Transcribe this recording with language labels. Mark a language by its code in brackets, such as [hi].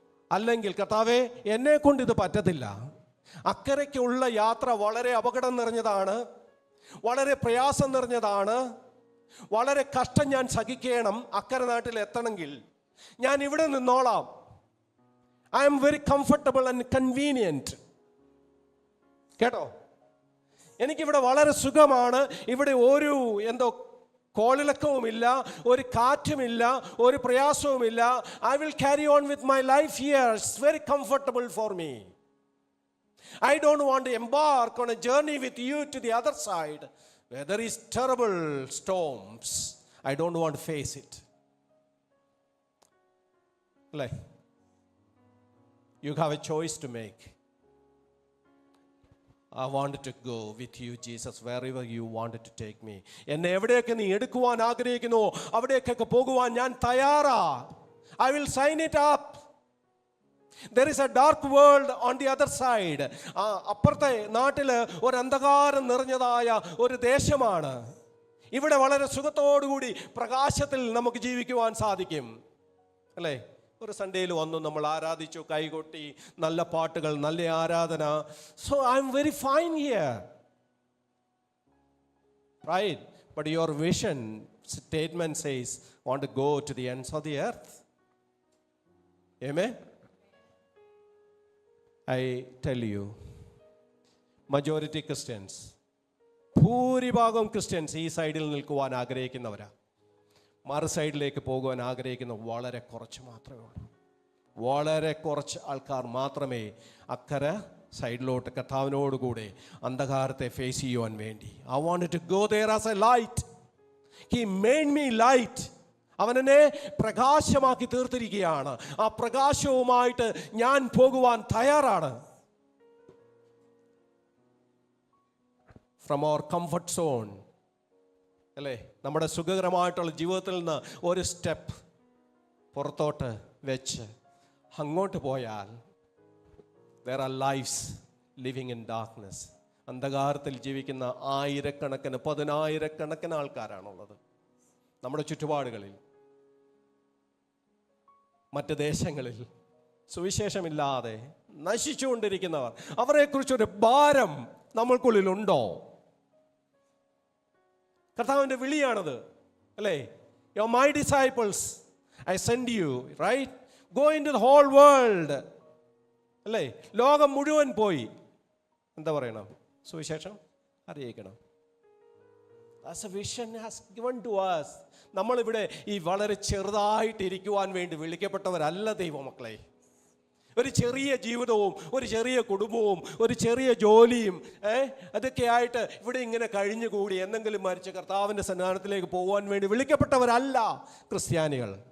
[ml] അല്ലെങ്കിൽ കർത്താവേ, എന്നെ കൊണ്ട് ഇത് പറ്റത്തില്ല, അക്കരയ്ക്കുള്ള യാത്ര വളരെ അപകടം നിറഞ്ഞതാണ്, വളരെ പ്രയാസം നിറഞ്ഞതാണ്, വളരെ കഷ്ടം ഞാൻ സഹിക്കണം, അക്കരെ നാട്ടിൽ എത്തണമെങ്കിൽ ഞാൻ ഇവിടെ നിന്നോളാം, [en] I'm very comfortable and convenient. [ml] കേട്ടോ, എനിക്കിവിടെ വളരെ സുഖമാണ്, ഇവിടെ ഒരു കോളിളക്കവുമില്ല, ഒരു കാറ്റുമില്ല, ഒരു പ്രയാസവുമില്ല. [en] I will carry on with my life here, it's very comfortable for me. I don't want to embark on a journey with you to the other side where there is terrible storms. I don't want to face it. Like, you have a choice to make. I wanted to go with you, Jesus, wherever you wanted to take me. [ml] എന്നെ എവിടെയൊക്കെ നീ എടുക്കുവാൻ ആഗ്രഹിക്കുന്നു അവിടേക്കൊക്കെ പോകുവാൻ ഞാൻ തയ്യാറാ. [en] I will sign it up. There is a dark world on the other side. [ml] അപ്പുറത്തെ നാട്ടില് ഒരു അന്ധകാരം നിറഞ്ഞതായ ഒരു ദേശമാണ്. ഇവിടെ വളരെ സുഖത്തോടുകൂടി പ്രകാശത്തിൽ നമുക്ക് ജീവിക്കുവാൻ സാധിക്കും, അല്ലേ? ഒരു സൺഡേയിൽ വന്നു, നമ്മൾ ആരാധിച്ചു, കൈകൊട്ടി, നല്ല പാട്ടുകൾ, നല്ല ആരാധന. [en] So I'm very fine here, right? But your vision statement says want to go to the ends of the earth. ആമേൻ. I tell you, majority Christians, [ml] ഭൂരിഭാഗം ക്രിസ്ത്യൻസ് ഈ സൈഡിൽ നിൽക്കുവാൻ ആഗ്രഹിക്കുന്നവരാ. മറു സൈഡിലേക്ക് പോകുവാൻ ആഗ്രഹിക്കുന്ന വളരെ കുറച്ച് മാത്രമേ ഉള്ളൂ. വളരെ കുറച്ച് ആൾക്കാർ മാത്രമേ അക്കരെ സൈഡിലോട്ട് കർത്താവിനോടുകൂടെ അന്ധകാരത്തെ ഫേസ് ചെയ്യുവാൻ വേണ്ടി. [en] I wanted to go there as a light. He made me light. [ml] അവൻ എന്നെ പ്രകാശമാക്കി തീർത്തിരിക്കുകയാണ്. ആ പ്രകാശവുമായിട്ട് ഞാൻ പോകുവാൻ തയ്യാറാണ്. [en] from our comfort zone, [ml] അല്ലേ? നമ്മുടെ സുഖകരമായിട്ടുള്ള ജീവിതത്തിൽ നിന്ന് ഒരു സ്റ്റെപ്പ് പുറത്തോട്ട് വെച്ച് അങ്ങോട്ട് പോയാൽ [en] there are lives living in darkness. [ml] അന്ധകാരത്തിൽ ജീവിക്കുന്ന ആയിരക്കണക്കിന്, പതിനായിരക്കണക്കിന് ആൾക്കാരാണുള്ളത് നമ്മുടെ ചുറ്റുപാടുകളിൽ. മറ്റ് ദേശങ്ങളിൽ സുവിശേഷമില്ലാതെ നശിച്ചുകൊണ്ടിരിക്കുന്നവർ, അവരെക്കുറിച്ചൊരു ഭാരം നമ്മൾക്കുള്ളിലുണ്ടോ? കർത്താവിൻ്റെ വിളിയാണത്, അല്ലേ? [en] You are my disciples, I send you, right? Go into the whole world, അല്ലേ? [ml] ലോകം മുഴുവൻ പോയി എന്താ പറയണം? സുവിശേഷം അറിയിക്കണം. [en] As a vision has given to us. [ml] നമ്മളിവിടെ ഈ വളരെ ചെറുതായിട്ടിരിക്കുവാൻ വേണ്ടി വിളിക്കപ്പെട്ടവരല്ല ദൈവമക്കളെ. ഒരു ചെറിയ ജീവിതവും ഒരു ചെറിയ കുടുംബവും ഒരു ചെറിയ ജോലിയും അതൊക്കെ ആയിട്ട് ഇവിടെ ഇങ്ങനെ കഴിഞ്ഞുകൂടി എന്തെങ്കിലും മരിച്ച് കർത്താവിൻ്റെ സന്നിധാനത്തിലേക്ക് പോകുവാൻ വേണ്ടി വിളിക്കപ്പെട്ടവരല്ല ക്രിസ്ത്യാനികൾ.